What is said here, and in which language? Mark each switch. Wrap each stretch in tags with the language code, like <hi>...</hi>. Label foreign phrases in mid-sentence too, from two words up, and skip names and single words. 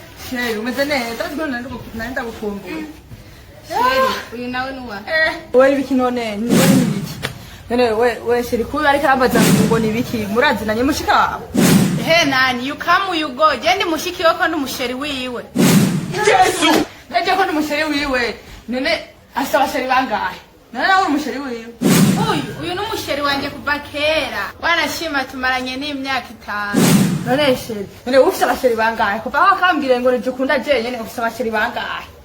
<rn>Sheri, umeze neza? Nari ndagu-, nari ndagukumbuye. Sheri, uyu nawe ni uwa? Eh, we ibiki none? Ni we ni ibiki? None we, we sheri, kuba ariko arambaza ngo ni ibiki? Murazinanye mushika wawe?</rn> <en>He nani, you come, you go.</en> <rn>Je ndi mushiki we ko ndi umusheri wiwe. Yesu! Naje ko ndi umusheri wiwe. None afite abasheri bangahe? None nawe uri umusheri wiwe? Uyu, uyu ni umusheri wanje kuva kera. Wanashima tumaranye n'imyaka itanu. None sheri, none ufite abasheri bangahe? Kuva aho akambwira ngo nije ukunda je nyene ufite abasheri bangahe?</rn>